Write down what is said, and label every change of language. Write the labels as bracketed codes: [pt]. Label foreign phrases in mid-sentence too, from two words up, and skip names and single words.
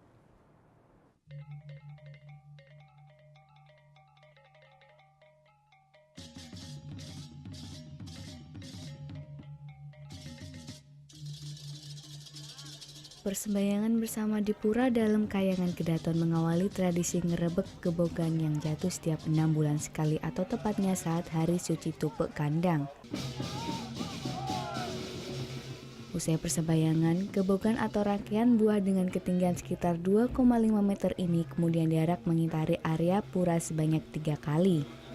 [id] Persembahyangan bersama di Pura dalam Kayangan Kedaton mengawali tradisi ngerebek gebogan yang jatuh setiap 6 bulan sekali atau tepatnya saat Hari Suci Tumpek Kandang. Usai persembahyangan, gebogan atau rangkaian buah dengan ketinggian sekitar 2,5 meter ini kemudian diarak mengitari area pura sebanyak 3 kali.